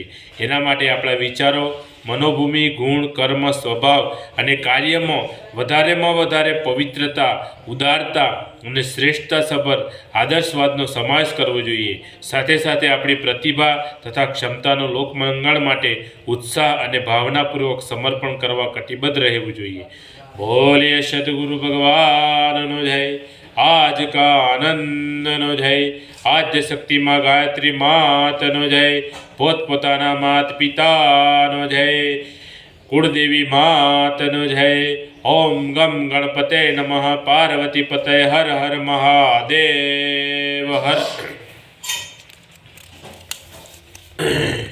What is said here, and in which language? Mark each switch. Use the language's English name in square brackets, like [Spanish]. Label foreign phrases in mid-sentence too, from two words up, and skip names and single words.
[Gujarati] એના માટે આપણા વિચારો, મનોભૂમિ, ગુણ, કર્મ, સ્વભાવ અને કાર્યમાં વધારેમાં વધારે પવિત્રતા, ઉદારતા અને શ્રેષ્ઠતાસભર આદર્શવાદનો સમાવેશ કરવો જોઈએ। સાથે સાથે આપણી પ્રતિભા તથા ક્ષમતાનો લોકમંગળ માટે ઉત્સાહ અને ભાવનાપૂર્વક સમર્પણ કરવા કટિબદ્ધ રહેવું જોઈએ। બોલીએ સદગુરુ ભગવાનનો જય। આજ કા આનંદનો જય। આદ્ય શક્તિ માઁ ગાયત્રી માતનો જય। પોત પોતાના માત પિતાનો જય। કુલદેવી માતનો જય। [Sanskrit] ओम गम गणपते नमः। पार्वती पते हर हर महादेव हर।